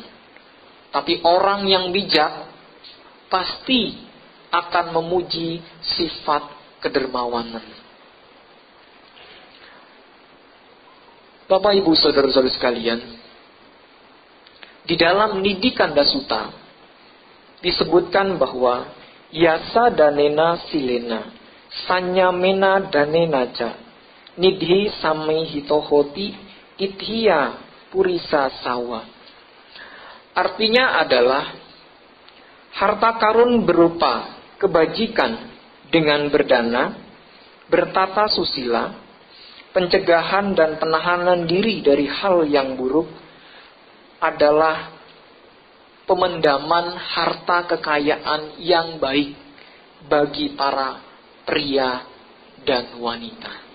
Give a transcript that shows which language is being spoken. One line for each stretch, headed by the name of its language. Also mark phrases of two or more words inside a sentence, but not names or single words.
Indonesian: Tapi orang yang bijak pasti akan memuji sifat kedermawanan. Bapak, Ibu, saudara-saudara sekalian, di dalam Nidhi Kanda Sutta disebutkan bahwa
Pali: yasa danena silena, sanyamena danena ca, nidhi sami hitohoti, ithya purisa sawa.
Indonesian: Artinya adalah harta karun berupa kebajikan dengan berdana, bertata susila, pencegahan dan penahanan diri dari hal yang buruk adalah pemendaman harta kekayaan yang baik bagi para pria dan wanita.